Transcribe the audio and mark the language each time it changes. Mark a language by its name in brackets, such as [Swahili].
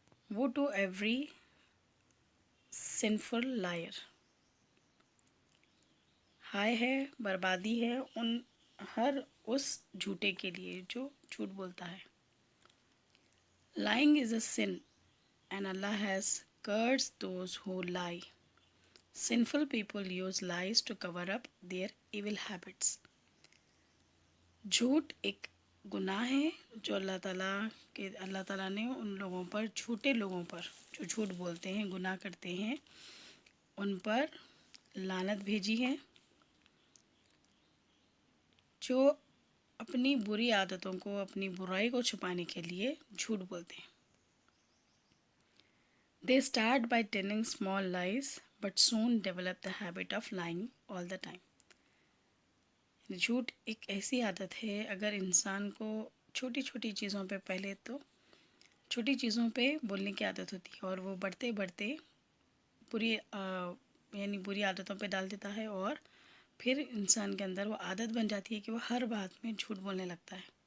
[English] Woe to every sinful liar. [Hindi] हाय है, बर्बादी है उन हर उस झूठे के लिए जो झूठ बोलता है. [English] Lying is a sin, and Allah has cursed those who lie. Sinful people use lies to cover up their evil habits. [Hindi] झूठ एक गुनाह है जो अल्लाह ताला ने उन लोगों पर, झूठे लोगों पर जो झूठ बोलते हैं, गुनाह करते हैं, उन पर लानत भेजी है, जो अपनी बुरी आदतों को, अपनी बुराई को छुपाने के लिए झूठ बोलते हैं. [English] They start by telling small lies but soon develop the habit of lying all the time. [Hindi] झूठ एक ऐसी आदत है, अगर इंसान को छोटी छोटी चीज़ों पे, पहले तो छोटी चीज़ों पे बोलने की आदत होती है और वो बढ़ते बढ़ते बुरी आदतों पे डाल देता है और फिर इंसान के अंदर वो आदत बन जाती है कि वो हर बात में झूठ बोलने लगता है.